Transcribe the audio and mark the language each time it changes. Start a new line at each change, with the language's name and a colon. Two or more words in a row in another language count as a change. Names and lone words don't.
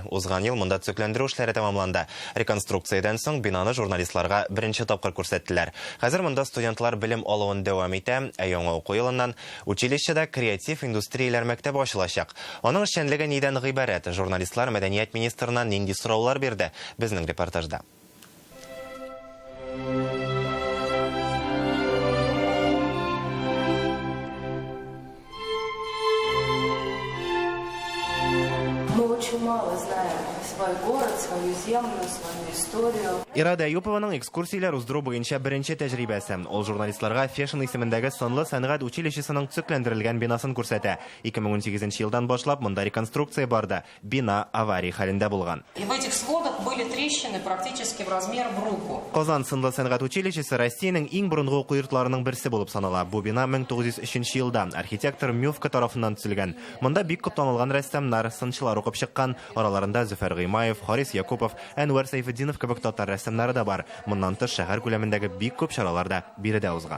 Tatar: Узган ел монда төзекләндерү эшләре тәмамланды. Реконструкциядән соң бинаны журналистларга беренче тапкыр күрсәттеләр. Хәзер монда студентлар белем алуын дәвам итә, ә яңа уку елыннан училищеда креатив индустрияләр мәктәбе ачылачак. Аның эшчәнлеге нидән гыйбарәт? Журналистлар мәдәният министрыннан нинди сораулар бирде? Безнең репортажда.
Russian: Очень мало знаем свой город, свою землю, свою историю.
Tatar: Ирада Әюпованың экскурсияләр уздыру буенча беренче тәҗрибәсе. Ул журналистларга Фешн исемендәге сынлы сәнгать училищесының төзекләндерелгән бинасын күрсәтә. 2018 елдан башлап монда реконструкция барды. Бина авария хәлендә булган.
Russian: И в этих сводах были трещины практически в размер в руку.
Tatar: Казан сынлы сәнгать училищесы Россиянең иң борынгы уку йортларының берсе булып санала. Бу бина 1903 елда архитектор Мювка тарафыннан төзелгән. Монда бик күп танылган рәссамнар, сынчылар укып чыккан. Араларында Зөфәр Гыймаев, Харис Якупов, Әнвәр Сайфетдинов кебек татар рәссамнары да бар. Моннан тыш шәһәр күләмендәге бик күп чаралар да биредә узган.